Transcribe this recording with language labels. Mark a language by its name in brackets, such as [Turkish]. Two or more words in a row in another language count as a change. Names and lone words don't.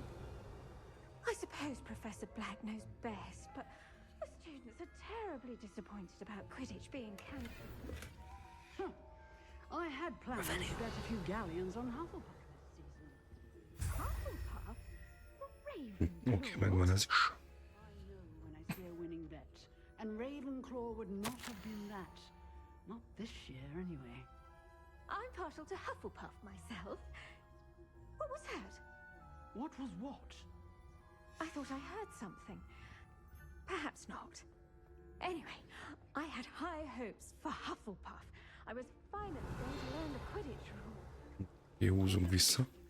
[English] I suppose Professor Black knows best, but the students are terribly disappointed about Quidditch being cancelled. I had plans to get a few galleons on Hufflepuff this season. Hufflepuff? The [Hungarian] Oké, megvan ez is. [English] I know when I see a winning bet, and Ravenclaw would not have been that. Not this year, anyway. I'm partial to Hufflepuff myself. What was that? What was what? I thought I heard something. Perhaps not. Anyway, I had high hopes for Hufflepuff. I was finally going to learn the Quidditch rule. [Hungarian] Húzunk vissza.